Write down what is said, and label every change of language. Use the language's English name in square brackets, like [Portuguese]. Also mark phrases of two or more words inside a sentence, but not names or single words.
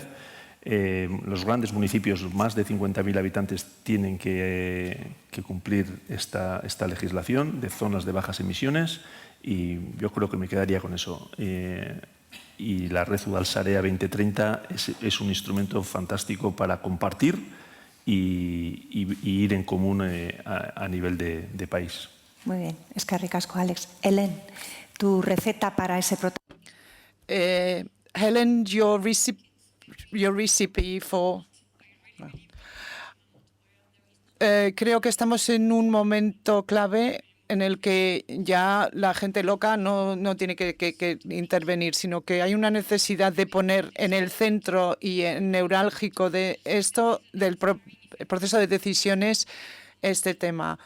[Spanish] Los grandes municipios, más de 50.000 habitantes, tienen que cumplir esta legislación de zonas de bajas emisiones, y yo creo que me quedaría con eso. Y la Red Udalsarea 2030 es un instrumento fantástico para compartir y ir en común a nivel de país. Muy bien, [Basque] eskerrik asko, Alex. [Spanish] Helen, tu receta para ese protocolo. [English] Helen, your recipe for... [Spanish] creo que estamos en un momento clave en el que ya la gente loca no tiene que intervenir, sino que hay una necesidad de poner en el centro y en neurálgico de esto, del proceso de decisiones, este tema.